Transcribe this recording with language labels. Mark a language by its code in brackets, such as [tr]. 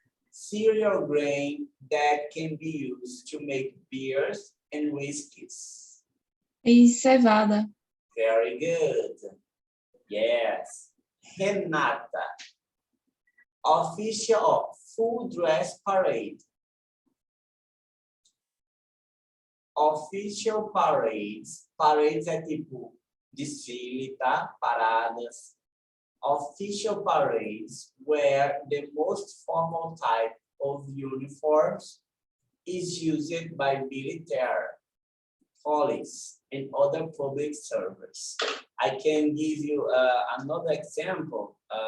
[en] Cereal grain that can be used to make beers and whiskeys. [pt] E cevada. [en] Very good. Yes. Renata. Official full dress parade. Official parades. [pt] Parades é tipo desfile, tá? Paradas. [en] Official parades where the most formal type of uniforms is used by military, police, and other public servers. I can give you another example.